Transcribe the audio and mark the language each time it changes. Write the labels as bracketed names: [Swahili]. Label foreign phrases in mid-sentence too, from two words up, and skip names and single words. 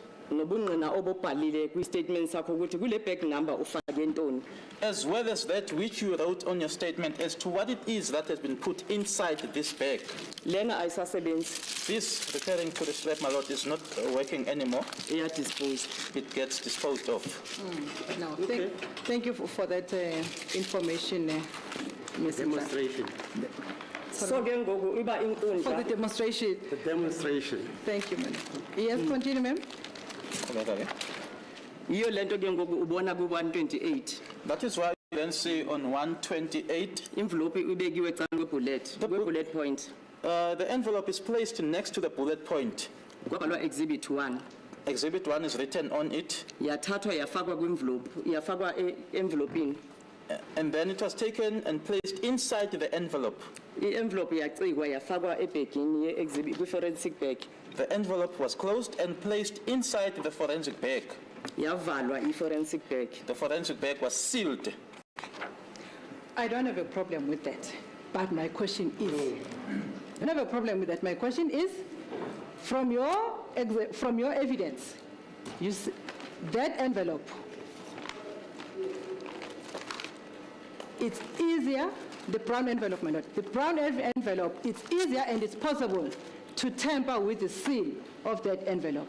[Xhosa] Nobungqina obubhalile kwi-statement sakho ukuthi kule bag number ufake ntoni. [English] As well as that which you wrote on your statement as to what it is that has been put inside this bag. [Xhosa] Lena ayisasebenzi [English] This, referring to the strap, my lord, is not working anymore. [Xhosa] iyadispose. [English] It gets disposed of. No, thank you for that information, Mr. Clark. Demonstration. [Xhosa] So ke ngoku iba [English] For the [Xhosa] inkundla [English] demonstration, The demonstration. thank you, ma'am. Yes, continue, ma'am. [Xhosa] yiyo lento ke ngoku ubona ku-128 [English] That is why you then see on 128, [Xhosa] envelope ibekiwe ecaleni kwe- [English] bullet point the envelope is placed next to the bullet point. [Xhosa] kwabhalwa exhibit 1 [English] Exhibit 1 is written on it, [Xhosa] yathathwa yafakwa kwi-envelope yafakwa e-envelopini. [English] and then it was taken and placed inside the envelope. [Xhosa] I-envelope yacikwa yafakwa ebhegini ye-exhibit kwi- [English] forensic bag The envelope was closed and placed inside the forensic bag. [Xhosa] yavalwa i- [English] forensic bag. The forensic bag was sealed. I don't have a problem with that, but my question is, I don't have a problem with that. My question is, from your evidence, that envelope, it's easier, the brown envelope, my lord, the brown envelope, it's easier and it's possible to tamper with the seal of that envelope.